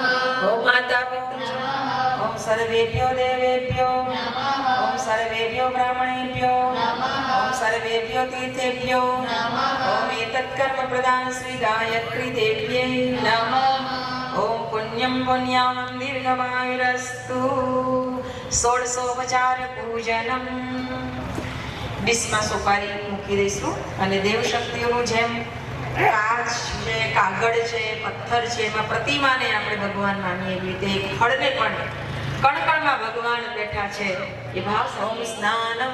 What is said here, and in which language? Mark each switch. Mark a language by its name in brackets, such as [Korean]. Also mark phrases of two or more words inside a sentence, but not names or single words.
[Sanskrit] ओम माता पितृ ओम सर्वेभ्यो देवेभ्यो ओम सर्वेभ्यो ब्राह्मणेभ्यो ओम सर्वेभ्यो तीर्थेभ्यो ओम एतत्कर्म प्रदान श्री गायत्री देव्यै नमः ओम पुण्यं पुण्यामं दीर्घमायुरस्तु [Gujarati] षोडशोपचार પૂજનમ ડીશમાં સોપારી મૂકી દઈશું અને દેવશક્તિઓનું જેમ કાચ છે કાગળ છે પથ્થર છે એમાં પ્રતિમાને આપણે ભગવાન માનીએ એવી રીતે એક ફળને પણ કણકણમાં ભગવાન બેઠા છે એ ભાવ [Sanskrit] ઓમ સ્નાનમ